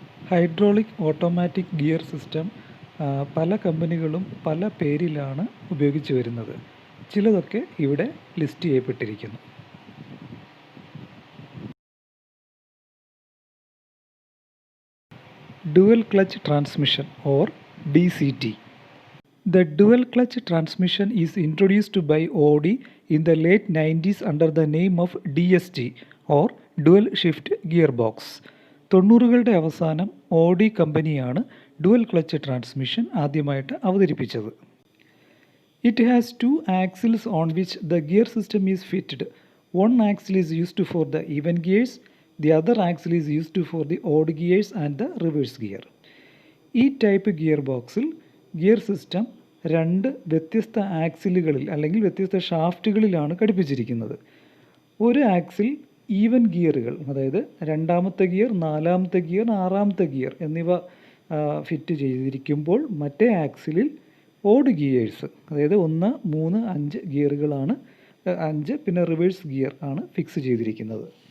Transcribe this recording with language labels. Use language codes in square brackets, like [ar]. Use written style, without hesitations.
[ml] Hydraulic automatic gear system പല കമ്പനികളും പല പേരിലാണ് ഉപയോഗിച്ച് വരുന്നത്. ചിലതൊക്കെ ഇവിടെ ലിസ്റ്റ് ചെയ്യപ്പെട്ടിരിക്കുന്നു. [en] Dual clutch transmission or DCT. The dual clutch transmission is introduced by Audi in the late 90s under the name of DSG or Dual Shift Gearbox. [ml] 90കളുടെ അവസാനം ഓഡി കമ്പനിയാണ് ഡുവൽ ക്ലച്ച് ട്രാൻസ്മിഷൻ ആദ്യമായിട്ട് അവതരിപ്പിച്ചത്. [en] It has two axles on which the gear system is fitted. One axle is used for the even gears, the other axle is used for the odd gears and the reverse gear. [ml] ഈ type gear ബോക്സിൽ gear system രണ്ട് വ്യത്യസ്ത ആക്സിലുകളിൽ അല്ലെങ്കിൽ വ്യത്യസ്ത ഷാഫ്റ്റുകളിലാണ് ഘടിപ്പിച്ചിരിക്കുന്നത്. ഒരു axle even ഗിയറുകൾ, അതായത് രണ്ടാമത്തെ ഗിയർ, നാലാമത്തെ ഗിയർ, ആറാമത്തെ ഗിയർ എന്നിവ ഫിറ്റ് ചെയ്തിരിക്കുമ്പോൾ മറ്റേ ആക്സിലിൽ ഓഡ് ഗിയേഴ്സ്, അതായത് 1, 3, 5 ഗിയറുകളാണ്, 5 പിന്നെ റിവേഴ്സ് ഗിയർ ആണ് ഫിക്സ് ചെയ്തിരിക്കുന്നത്.